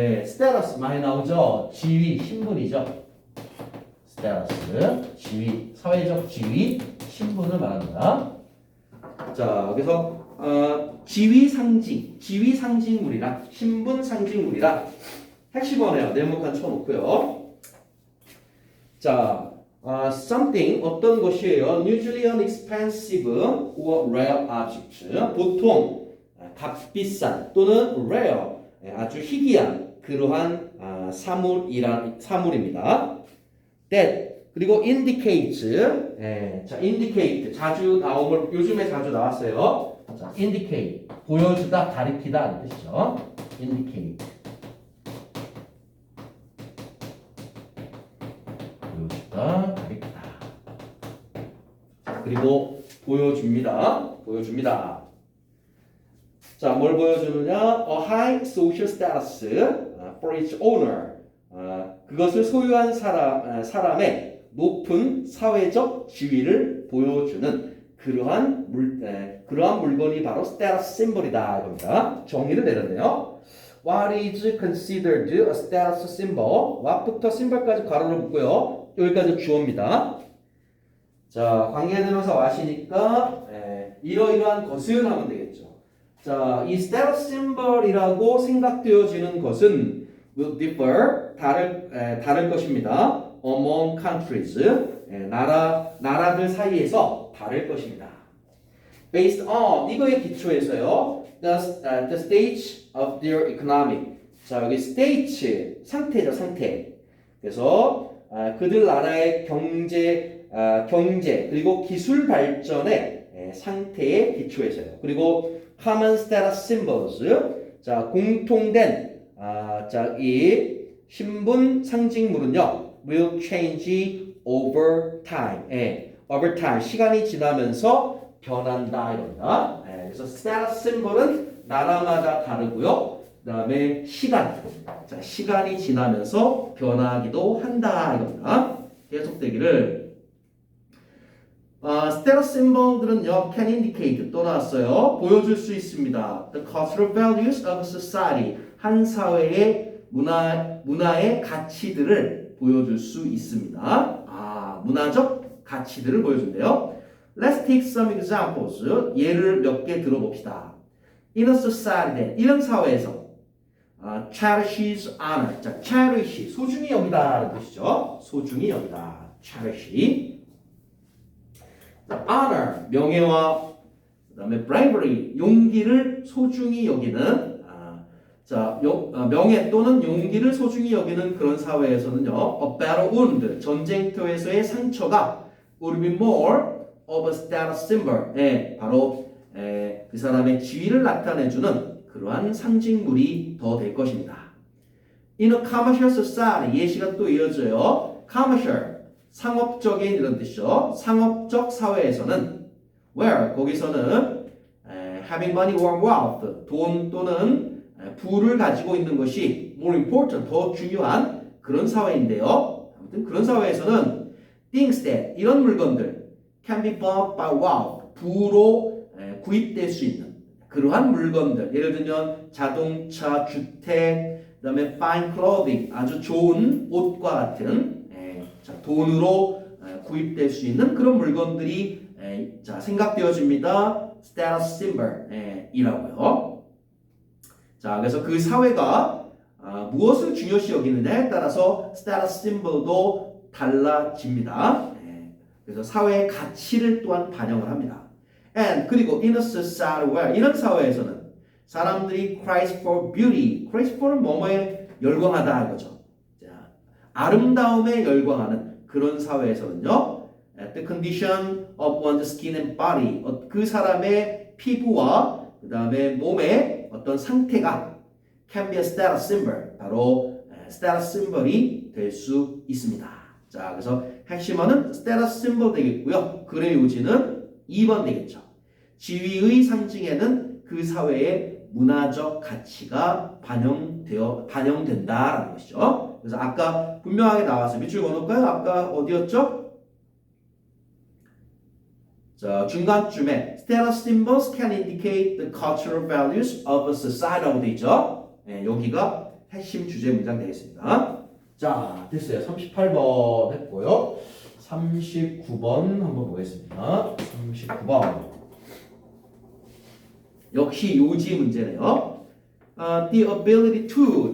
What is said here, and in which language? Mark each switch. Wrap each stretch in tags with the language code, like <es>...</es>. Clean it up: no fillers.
<ko>status 많이 나오죠? 지위, 신분이죠. status, 지위, 사회적 지위, 신분을 말합니다. 자, 그래서 지위 상징물이라 신분 상징물이라 핵심어네요. 네모칸 쳐놓고요. 자, something 어떤 것이에요?</ko> <en>Usually an expensive or rare object.</en> <ko>보통 값비싼 또는 rare 아주 희귀한 그러한 사물입니다. that 그리고 indicate 자 indicate 자주 나오면 요즘에 자주 나왔어요. 자 indicate 보여주다 가리키다 하는 뜻이죠. indicate 보여주다 가리키다. 자, 그리고 보여줍니다. 자, 뭘 보여주느냐?</ko> <en>A high social status for its owner.</en> <ko>그것을 소유한 사람의 높은 사회적 지위를 보여주는 그러한 물건이 바로 status symbol이다 이겁니다. 정의를 내렸네요.</ko> <en>What is considered a status symbol?</en> <ko>what부터 symbol까지 괄호를 묶고요. 여기까지 주어입니다. 자, 관계대명사 what이니까 이러이러한 것은 하면 되겠죠. 자, 이 status symbol이라고 생각되어지는 것은 will differ 다를 것입니다. among countries 나라들 사이에서 다를 것입니다. based on 이거의 기초에서요.</ko> <en>the stage of their economic 자 여기 stage 상태죠 상태.</en> <ko>그래서 그들 나라의 경제 그리고 기술 발전의 상태의 기초에서요. 그리고 common status symbols 자 공통된 자, 이 신분 상징물은요, will change over time. over time, 시간이 지나면서 변한다, 이겁니다. 그래서 status symbol은 나라마다 다르고요. 그 다음에 자, 시간이 지나면서 변하기도 한다, 이겁니다. 계속되기를. status symbol들은요, can indicate 또 나왔어요.</ko> <en>보여줄 수 있습니다. The cultural values of society.</en> <ko>한 사회의 문화의 가치들을 보여줄 수 있습니다. 문화적 가치들을 보여준대요.</ko> <en>Let's take some examples.</en> <ko>예를 몇 개 들어봅시다.</ko> <en>In a society, 이런 사회에서 cherishes honor.</en> <ko>자, cherish, 소중히 여기다라는 뜻이죠. 소중히 여기다. cherish. honor, 명예와 그다음에 bravery, 용기를 소중히 여기는 자, 명예 또는 용기를 소중히 여기는 그런 사회에서는요, a battle wound, 전쟁터에서의 상처가 would be more of a status symbol, 바로 그 사람의 지위를 나타내주는 그러한 상징물이 더 될 것입니다.</ko> <en>In a commercial society 예시가 또 이어져요.</en> <ko>commercial 상업적인 이런 뜻이죠. 상업적 사회에서는 where 거기서는 having money or wealth 돈 또는 부를 가지고 있는 것이 more important 더 중요한 그런 사회인데요. 아무튼 그런 사회에서는 things that 이런 물건들 can be bought by wealth 부로 구입될 수 있는 그러한 물건들 예를 들면 자동차, 주택, 그다음에 fine clothing 아주 좋은 옷과 같은 돈으로 구입될 수 있는 그런 물건들이 생각되어집니다. status symbol 이라고요. 자, 그래서 그 사회가 무엇을 중요시 여기느냐에 따라서 status symbol도 달라집니다. 그래서 사회의 가치를 또한 반영을 합니다.</ko> <en>And 그리고 in a society where 이런 사회에서는 사람들이 cries for beauty, cries for는 뭐뭐에 열광하다 이거죠.</en> <ko>자, 아름다움에 열광하는 그런 사회에서는요, the condition of one's skin and body, 그 사람의 피부와 그 다음에 몸의 어떤 상태가 can be a status symbol, 바로 status symbol이 될 수 있습니다. 자, 그래서 핵심어는 status symbol 되겠고요. 글의 요지는 2번 되겠죠. 지위의 상징에는 그 사회의 문화적 가치가 반영된다라는 것이죠. 그래서 아까 분명하게 나왔어요. 밑줄 그어놓을까요? 아까 어디였죠?</ko> <en>자, 중간쯤에 status symbols can indicate the cultural values of a society 되죠.</en> <ko>여기가 핵심 주제 문장 되겠습니다. 자, 됐어요. 38번 했고요. 39번 한번 보겠습니다. 39번. 역시 요지 문제네요. The ability to.</ko>